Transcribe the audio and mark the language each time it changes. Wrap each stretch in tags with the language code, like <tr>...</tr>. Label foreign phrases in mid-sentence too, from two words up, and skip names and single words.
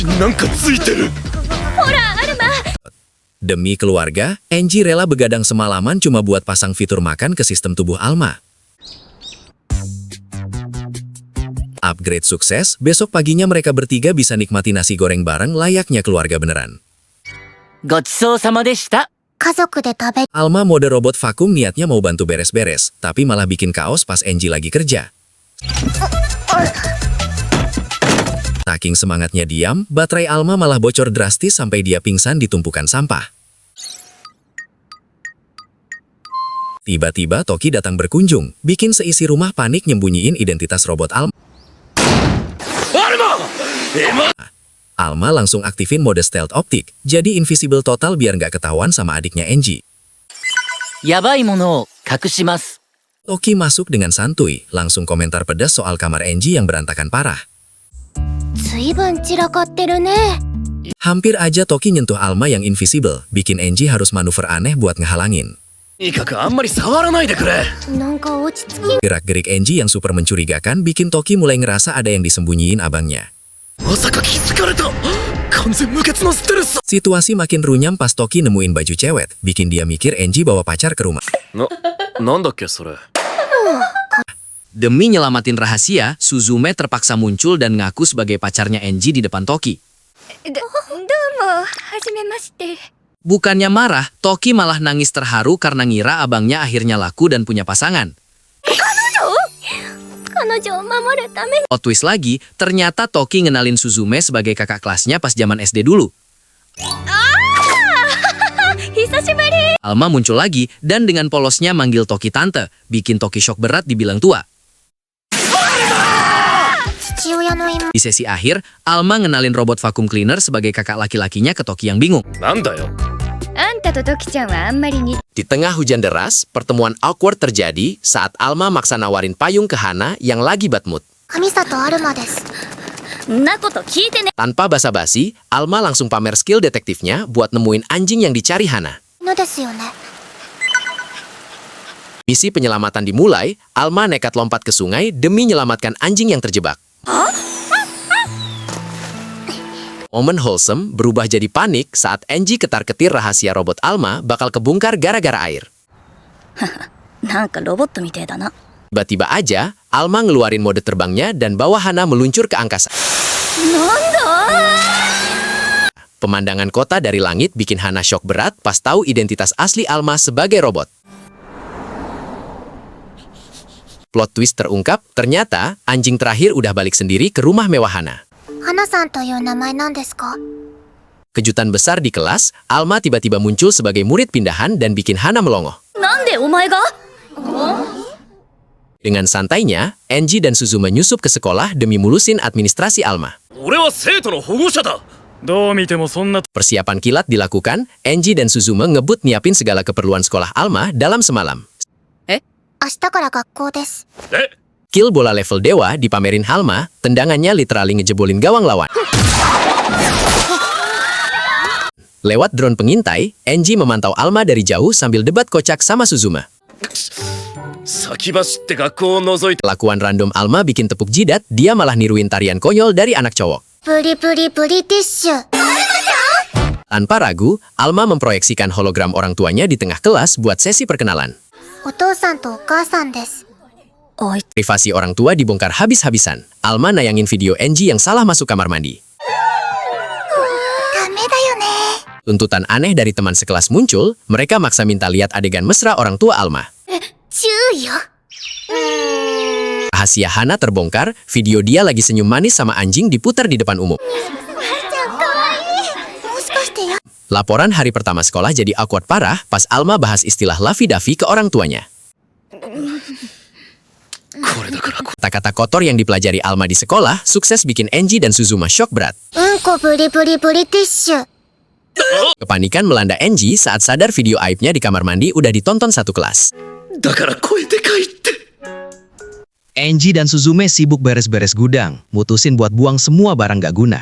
<id>Demi keluarga, Enji rela begadang semalaman cuma buat pasang fitur makan ke sistem tubuh Alma. Upgrade sukses, besok paginya mereka bertiga bisa nikmati nasi goreng bareng layaknya keluarga beneran.</id> <ja>家族で食べ</ja> <id>Alma mode robot vakum niatnya mau bantu beres-beres, tapi malah bikin kaos pas Angie lagi kerja. Saking semangatnya diam, baterai Alma malah bocor drastis sampai dia pingsan di tumpukan sampah. Tiba-tiba Toki datang berkunjung, bikin seisi rumah panik nyembunyiin identitas robot Alma. Alma langsung aktifin mode stealth optik, jadi invisible total biar nggak ketahuan sama adiknya Angie.</id> <ja>やばいものを隠します。</ja> <id>Toki masuk dengan santuy, langsung komentar pedas soal kamar Angie yang berantakan parah.</id> <ja>ずいぶん散らかってるね。</ja> <id>Hampir aja Toki nyentuh Alma yang invisible, bikin Angie harus manuver aneh buat ngehalangin.</id> <ja>とにかくあんまり触らないでくれ。なんか落ち着き</ja> <id>Gerak-gerik Angie yang super mencurigakan bikin Toki mulai ngerasa ada yang disembunyiin abangnya.</id> <ja>まさか気づかれた。完全無欠のステルス。</ja> <id>Situasi makin runyam pas Toki nemuin baju cewek, bikin dia mikir Angie bawa pacar ke rumah.</id> <ja>なんだっけそれ。</ja> <id>Demi nyelamatin rahasia, Suzume terpaksa muncul dan ngaku sebagai pacarnya Angie di depan Toki.</id> <ja>どうも、はじめまして。</ja> <id>Bukannya marah, Toki malah nangis terharu karena ngira abangnya akhirnya laku dan punya pasangan.</id> <ja>彼女を守るために</ja> <en>Plot twist</en> <id>lagi, ternyata Toki ngenalin Suzume sebagai kakak kelasnya pas zaman SD dulu.</id> <ja>久しぶり</ja> <id>Alma muncul lagi dan dengan polosnya manggil Toki tante, bikin Toki shock berat dibilang tua.</id> <ja>父親の妹</ja> <id>Di sesi akhir, Alma ngenalin robot</id> <en>vacuum cleaner</en> <id>sebagai kakak laki-lakinya ke Toki yang bingung.</id> <ja>なんだよ。あんたとトキちゃんはあんまりに</ja> <id>Di tengah hujan deras, pertemuan awkward terjadi saat Alma maksa nawarin payung ke Hana yang lagi</id> <en>bad mood.</en> <ja>神里アルマですんなこと聞いてね。</ja> <id>Tanpa basa-basi, Alma langsung pamer skill detektifnya buat nemuin anjing yang dicari Hana.</id> <ja>犬ですよね</ja> <id>Misi penyelamatan dimulai, Alma nekat lompat ke sungai demi menyelamatkan anjing yang terjebak. Momen wholesome berubah jadi panik saat Angie ketar-ketir rahasia robot Alma bakal kebongkar gara-gara air.</id> <ja>なんかロボットみてえだな。</ja> <id>Tiba-tiba aja, Alma ngeluarin mode terbangnya dan bawa Hana meluncur ke angkasa. Pemandangan kota dari langit bikin Hana shock berat pas tahu identitas asli Alma sebagai robot.</id> <en>Plot twist</en> <id>terungkap, ternyata anjing terakhir udah balik sendiri ke rumah mewah Hana.</id> <ja>花さんという名前なんですか</ja> <id>Kejutan besar di kelas, Alma tiba-tiba muncul sebagai murid pindahan dan bikin Hana melongo.</id> <ja>なんでお前が？</ja> <id>Dengan santainya, Angie dan Suzume nyusup ke sekolah demi mulusin administrasi Alma.</id> <ja>俺は生徒の保護者だ。どう見てもそんな。</ja> <id>Persiapan kilat dilakukan, Angie dan Suzume ngebut nyiapin segala keperluan sekolah Alma dalam semalam.</id> <ja>明日から学校ですえ</ja> <id>Skill bola level dewa dipamerin Alma, tendangannya literally ngejebolin gawang lawan. Lewat drone pengintai, Angie memantau Alma dari jauh sambil debat kocak sama Suzume.</id> <ja>先走って学校を覗いて。</ja> <id>Kelakuan random Alma bikin tepuk jidat, dia malah niruin tarian konyol dari anak cowok.</id> <ja>プリプリプリティッシュ</ja> <id>Tanpa ragu, Alma memproyeksikan hologram orang tuanya di tengah kelas buat sesi perkenalan.</id> <ja>お父さんとお母さんですおい、</ja> <id>Privasi orang tua dibongkar habis-habisan. Alma nayangin video Angie yang salah masuk kamar mandi.</id> <ja>ダメだよね</ja> <id>Tuntutan aneh dari teman sekelas muncul, mereka maksa minta lihat adegan mesra orang tua Alma.</id> <ja>注意よ</ja> <id>Rahasia Hana terbongkar, video dia lagi senyum manis sama anjing diputar di depan umum.</id> <ja>ちゃんかわいいもしかしてや</ja> <id>Laporan hari pertama sekolah jadi awkward parah pas Alma bahas istilah lavi-davi ke orang tuanya.</id> <ja>これだから。</ja> <id>Kata-kata kotor yang dipelajari Alma di sekolah sukses bikin Angie dan Suzume shock berat.</id> <ja>うんこプリプリプリティッシュ</ja> <id>Kepanikan melanda Angie saat sadar video aibnya di kamar mandi udah ditonton satu kelas.</id> <ja>だから声でかいって。</ja> <id>Angie dan Suzume sibuk beres-beres gudang, mutusin buat buang semua barang gak guna.</id>